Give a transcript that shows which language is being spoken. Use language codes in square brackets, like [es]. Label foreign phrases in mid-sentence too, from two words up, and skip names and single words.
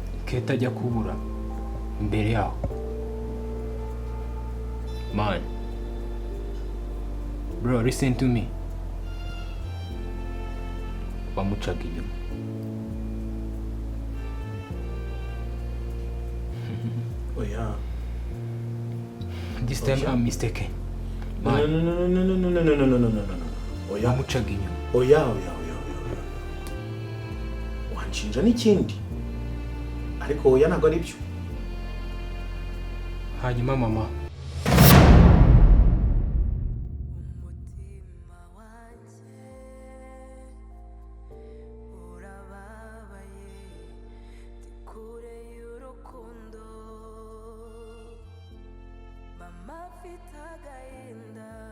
[rw] Keta ajya kubura imbere yaho [en] man bro listen to me [rw] bamucaga inyuma oya [en] this time I'm mistaken no man no no no no no no no no no no no oya [rw] bamucaga inyuma oya wanshinja n'ikindi ariko oya ntabwo ari byo hanyuma mama umutima wanjye urababaye ndi kure y'urukundo mama afite agahinda